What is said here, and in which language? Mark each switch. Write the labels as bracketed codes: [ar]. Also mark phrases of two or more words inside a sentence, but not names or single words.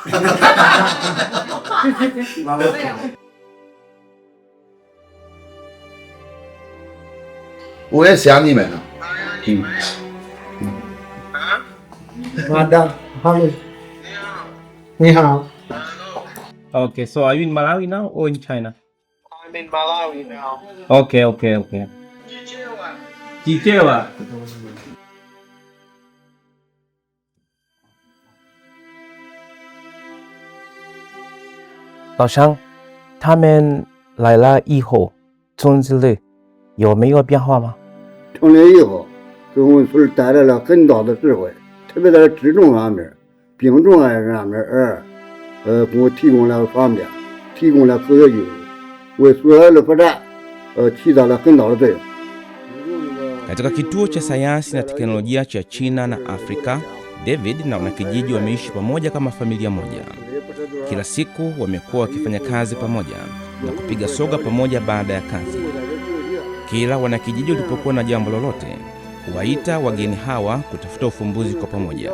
[zh] 我也想你们呢。 [en] Madam, hello. [zh] 你好。 [en] Okay, so are you in Malawi now or in China? I'm in Malawi now. Okay. Chichewa. [zh] 老乡，他们来了以后，种植类有没有变化吗？成年以后，给我们村带来了很大的智慧，特别在植种方面、病虫害上面，给我提供了方便，提供了科学技术，为所有的发展，起到了很大的作用。 [sw] Katika kituo cha sayansi na teknolojia cha China na Afrika, David na wanakijiji wameishi pamoja kama familia moja. Kila siku wamekuwa wakifanya kazi pamoja na kupiga soga pamoja baada ya kazi. Kila wanakijiji walipokuwa na jambo lolote, huwaita wageni hawa kutafuta ufumbuzi kwa pamoja.